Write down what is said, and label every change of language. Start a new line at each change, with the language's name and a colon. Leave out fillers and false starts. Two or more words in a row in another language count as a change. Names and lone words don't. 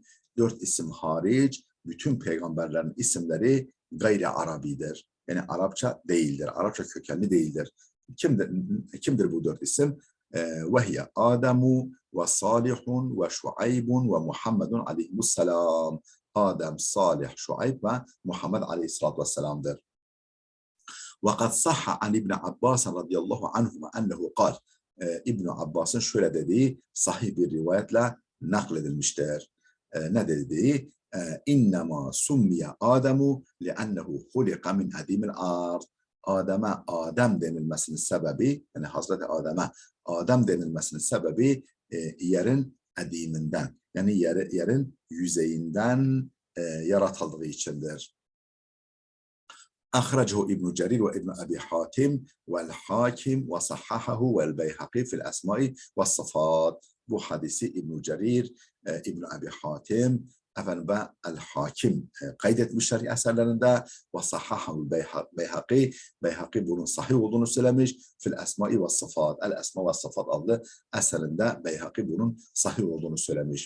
Turkish: 4 isim hariç bütün peygamberlerin isimleri gayri Arabidir. Yani Arapça değildir. Arapça kökenli değildir. Kimdir bu 4 isim?
Arabic: وهي آدم وصالح وشعيب ومحمد عليه السلام.
Turkish: Adem, Salih, Şuayb ve Muhammed
Arabic: عليه الصلاة والسلام'dır. وَقَدْ صَحَّ عَنْ İbn Abbas رضي الله عنهما أنه قال.
Turkish: İbn Abbas'ın şöyle dediği sahih bir rivayetle nakledilmiştir. Ne dediği?
Arabic: إنما سمي آدم لأنه خلق من أديم الأرض.
Turkish: Adem'e Adem denilmesinin sebebi, yani Hazreti Adem'e Adem denilmesinin sebebi yerin ediminden, yani yerin yüzeyinden yaratıldığı içindir.
Arabic: أخرجه ابن جرير وابن أبي حاتم والحاكم وصححه والبيهقي في الأسماء والصفات.
Turkish: Bu hadisi İbn Cerir, İbn Abi Hatim, efendim ve El-Hakim kaydetmişler eserlerinde ve sahhahu Beyhaki, Beyhaki bunun sahih olduğunu söylemiş. Fil Esma ve Sıfat, El Esma ve Sıfat adlı eserinde Beyhaki bunun sahih olduğunu söylemiş.